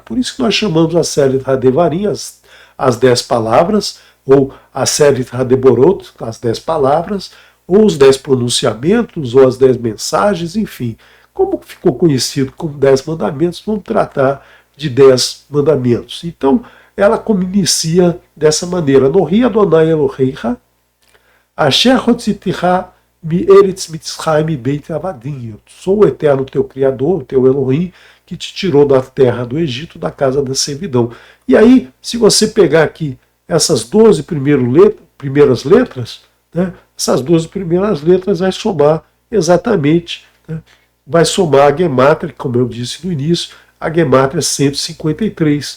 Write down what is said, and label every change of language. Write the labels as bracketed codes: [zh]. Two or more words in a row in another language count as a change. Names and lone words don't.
[pt] Por isso que nós chamamos a série Hadevarim, as 10 palavras, ou a série Hadeborot, as 10 palavras, ou os 10 pronunciamentos, ou as 10 mensagens, enfim. Como ficou conhecido como 10 mandamentos, vamos tratar de 10 mandamentos. Então, ela inicia dessa maneira: [he] אנכי ה' אלהיך אשר הוצאתיך מארץ מצרים מבית עבדים. [pt] Eu sou o eterno teu Criador, o teu Elohim, que te tirou da terra do Egito, da casa da servidão. E aí, se você pegar aqui essas 12 primeiras letras, né, essas 12 primeiras letras vai somar exatamente, né, vai somar a Gemátria, como eu disse no início, a Gemátria 153.